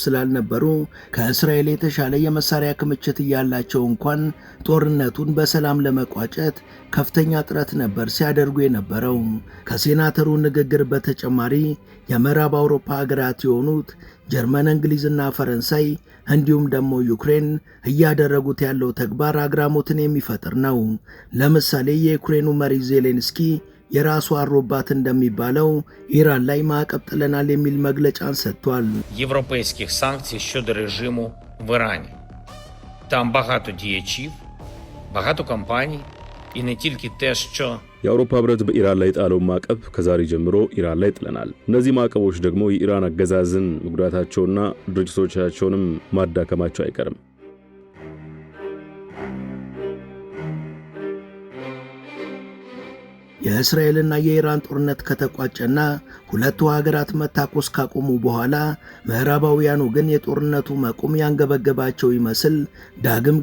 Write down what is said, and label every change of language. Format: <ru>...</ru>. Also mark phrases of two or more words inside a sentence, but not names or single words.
<am>ስላልነበሩ ከእስራኤል የተሻለ የመሳሪያ ክምችት እያላቸው እንኳን ጦርነቱን በሰላም ለመቋጨት ከፍተኛ ጥረት ነበር ሲያደርጉ የነበረው። ከሴናተሩ ንግግር በተጨማሪ የምዕራብ አውሮፓ ሀገራት የሆኑት ጀርመን፣ እንግሊዝና ፈረንሳይ እንዲሁም ደግሞ ዩክሬን እያደረጉት ያለው ተግባር አግራሞትን የሚፈጥር ነው። ለምሳሌ የዩክሬኑ መሪ ዜሌንስኪ የራሱ አሮባት እንደሚባለው ኢራን ላይ ማዕቀብ ጥለናል የሚል መግለጫን ሰጥቷል።</am> <uk>європейських санкцій щодо режиму в Ірані. Там багато діячів, багато компаній і не тільки те, що</uk> <am>የአውሮፓ ህብረት በኢራን ላይ ጣለው ማዕቀብ ከዛሬ ጀምሮ ኢራን ላይ ጥለናል። እነዚህ ማዕቀቦች ደግሞ የኢራን አገዛዝን መጉዳታቸውና ድርጅቶቻቸውንም ማዳከማቸው አይቀርም። የእስራኤልና የኢራን ጦርነት ከተቋጨና ሁለቱ ሀገራት መታኮስ ካቆሙ በኋላ ምዕራባውያኑ ግን የጦርነቱ መቆም ያንገበገባቸው ይመስል ዳግም</am>